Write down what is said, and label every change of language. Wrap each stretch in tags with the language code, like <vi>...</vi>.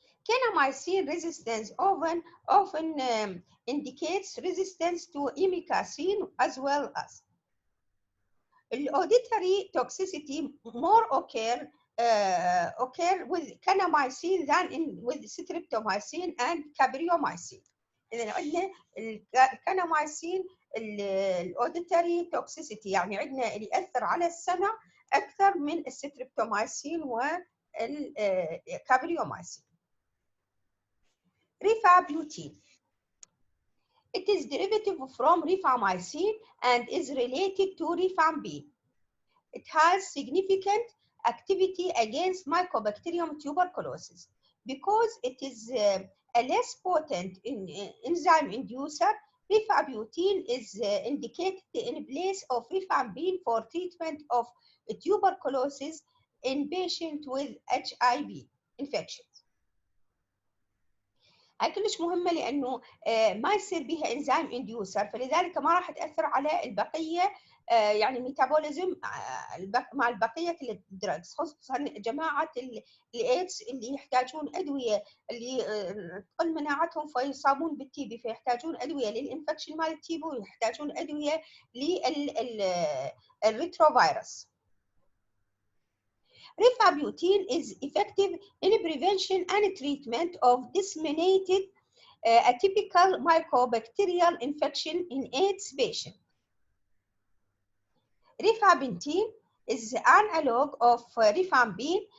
<en>Kanamycin resistance often indicates resistance to amikacin as well as auditory toxicity more occur with kanamycin than with streptomycin and capreomycin.</en> <ar>إذا عندنا الكاناميسين الاوديتري توكسيسيتي يعني عندنا اللي يأثر على السمع أكثر من الستريبتومايسين والكابريومايسين.</ar> <en>Rifabutin. It is derivative from rifamycin and is related to rifampin. It has significant activity against Mycobacterium tuberculosis. Because it is a less potent enzyme inducer, rifabutin is indicated in place of rifampin for treatment of tuberculosis in patients with HIV infection.</en> <ar>هاي كلش مهمة لأنه ما يصير بها انزيم انديوسر، فلذلك ما راح تأثر على البقية يعني ميتابوليزم مع البقية الدراجز، خصوصا جماعة الايدز اللي يحتاجون أدوية اللي تقل مناعتهم فيصابون بالتي بي، فيحتاجون أدوية للإنفكشن مال التي بي ويحتاجون أدوية للريتروفيروس.</ar> <en>Rifabutin is effective in prevention and treatment of disseminated atypical mycobacterial infection in AIDS patients. Rifabutin is an analog of rifampin.</en>